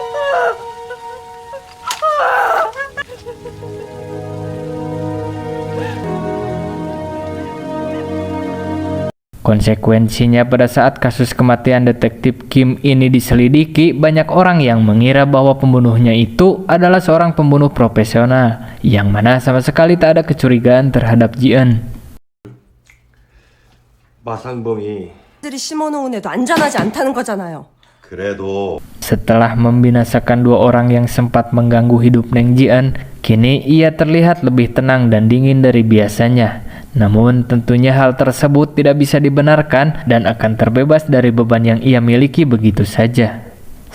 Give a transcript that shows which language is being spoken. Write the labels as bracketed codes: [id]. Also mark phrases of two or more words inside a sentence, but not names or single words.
[id] Konsekuensinya, pada saat kasus kematian detektif Kim ini diselidiki, banyak orang yang mengira bahwa pembunuhnya itu adalah seorang pembunuh profesional, yang mana sama sekali tak ada kecurigaan terhadap Jian. [ko] 마상범이 들이 심어놓은 애도 안전하지 않다는 거잖아요. 그래도 [id] Setelah membinasakan dua orang yang sempat mengganggu hidup Neng Jian, kini ia terlihat lebih tenang dan dingin dari biasanya. Namun tentunya hal tersebut tidak bisa dibenarkan dan akan terbebas dari beban yang ia miliki begitu saja.